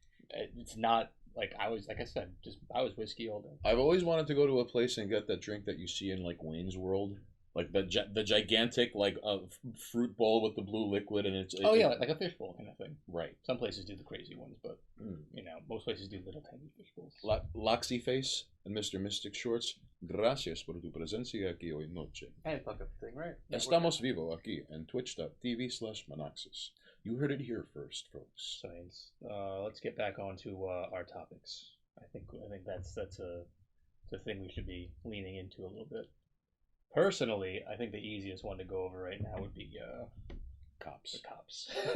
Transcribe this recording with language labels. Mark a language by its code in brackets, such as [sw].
[en] It's not like I was whiskey all day. I've always wanted to go to a place and get that drink that you see in like Wayne's World, like the gigantic like fruit bowl with the blue liquid, and it's Like a fishbowl kind of thing. right. Some places do the crazy ones, but most places do little tiny fish bowls. Loxy Face and Mr. [es] Mystic Shorts, gracias por tu presencia aquí hoy noche. [en] And fuck up the thing, right? [es] Estamos vivo aquí en twitch.tv/Monoxus. [en] You heard it here first, folks. Science. Let's get back on to our topics. I think that's the thing we should be leaning into a little bit. Personally, I think the easiest one to go over right now would be Cops. the cops.